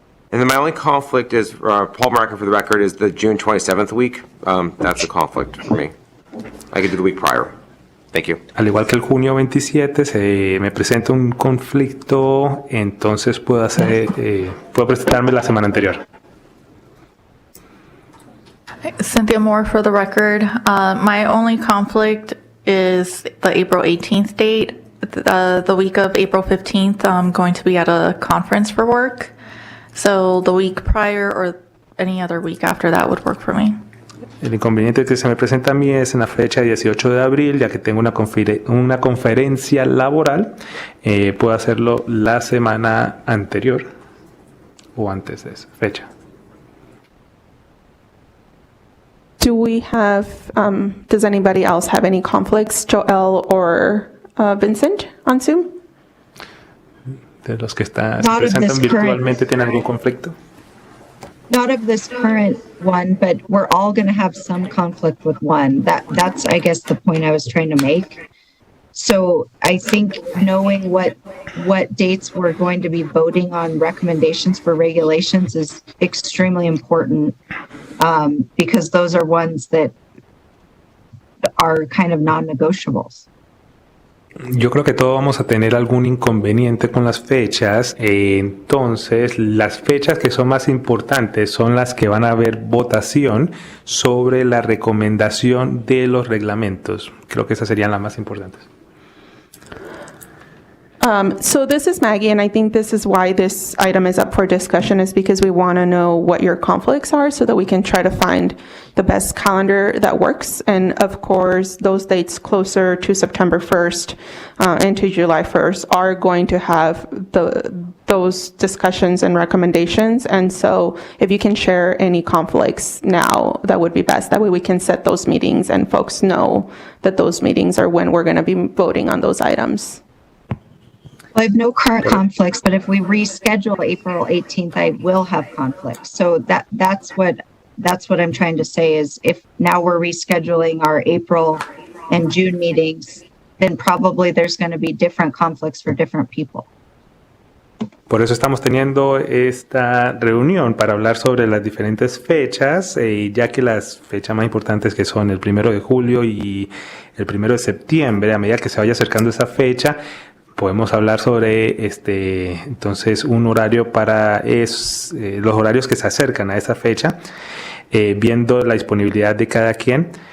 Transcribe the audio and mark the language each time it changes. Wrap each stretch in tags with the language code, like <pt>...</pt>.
<en>And then my only conflict is, Paul Marac for the record, is the June 27th week. That's a conflict for me. I could do the week prior. Thank you.</en> <es>Al igual que el junio 27 se me presenta un conflicto, entonces puedo presentarme la semana anterior.</es> <en>Cynthia Moore for the record. My only conflict is the April 18th date. The week of April 15th, I'm going to be at a conference for work. So the week prior or any other week after that would work for me.</en> <es>El inconveniente que se me presenta a mí es en la fecha 18 de abril, ya que tengo una conferencia laboral. Puedo hacerlo la semana anterior o antes de esa fecha.</es> <en>Do we have, does anybody else have any conflicts, Joel or Vincent, on Zoom?</en> <es>De los que se</es> <en>Not of</en> <es>presentan</es> <en>this</en> <es>virtualmente, ¿tienen algún conflicto?</es> <en>Not of this current one, but we're all going to have some conflict with one. That's, I guess, the point I was trying to make. So I think knowing what dates we're going to be voting on recommendations for regulations is extremely important because those are ones that are kind of non-negotiables.</en> <es>Yo creo que todos vamos a tener algún inconveniente con las fechas, entonces las fechas que son más importantes son las que van a haber votación sobre la recomendación de los reglamentos. Creo que esas serían las más importantes.</es> <en>So this is Maggie, and I think this is why this item is up for discussion, is because we want to know what your conflicts are so that we can try to find the best calendar that works. And of course, those dates closer to September 1st and to July 1st are going to have those discussions and recommendations. And so if you can share any conflicts now, that would be best. That way we can set those meetings and folks know that those meetings are when we're going to be voting on those items. I have no current conflicts, but if we reschedule April 18th, I will have conflicts. So that's what I'm trying to say is if now we're rescheduling our April and June meetings, then probably there's going to be different conflicts for different people.</en> <es>Por eso estamos teniendo esta reunión para hablar sobre las diferentes fechas, ya que las fechas más importantes que son el 1 de julio y el 1 de septiembre, a medida que se vaya acercando esa fecha, podemos hablar sobre entonces un horario para los horarios que se acercan a esa fecha, viendo la disponibilidad de cada quien.</es>